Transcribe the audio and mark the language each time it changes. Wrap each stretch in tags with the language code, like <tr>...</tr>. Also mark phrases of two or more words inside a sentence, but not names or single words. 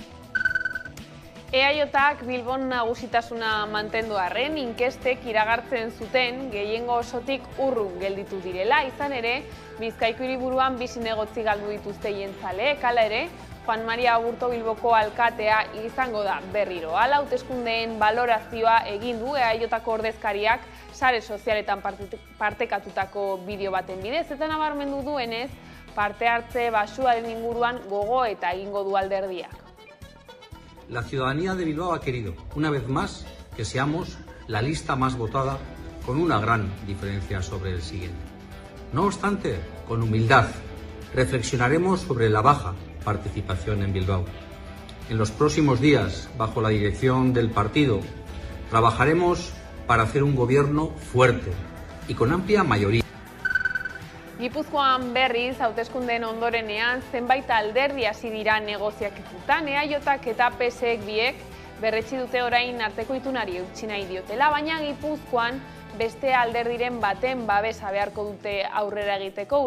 <eu>EAJak Bilbon nagusitasuna mantendu arren, inkestek iragartzen zuten gehiengo osotik urrun gelditu direla, izan ere, Bizkaiko hiriburuan bi zinegotzi galdu dituzte jentzaleek, hala ere, Juan Maria Aburto Bilboko alkatea izango da berriro. Hala, hauteskundeen balorazioa egin du EAJako ordezkariak sare sozialetan partekatutako bideo baten bidez, eta nabarmendu duenez, parte hartze basuaren inguruan gogo eta egingo du alderdiak.</eu> <es>La ciudadanía de Bilbao ha querido, una vez más, que seamos la lista más votada con una gran diferencia sobre el siguiente. No obstante, con humildad, reflexionaremos sobre la baja participación en Bilbao. En los próximos días, bajo la dirección del partido, trabajaremos para hacer un gobierno fuerte y con amplia mayoría.</es> <eu>Gipuzkoan berriz, hauteskundeen ondorenean, zenbait alderdi hasi dira negoziaketan, EAJak eta PSek biek berretsi dute orain arteko itunari eutsi nahi diotela, baina Gipuzkoan beste alderdiren baten babesa beharko dute aurrera egiteko.</eu>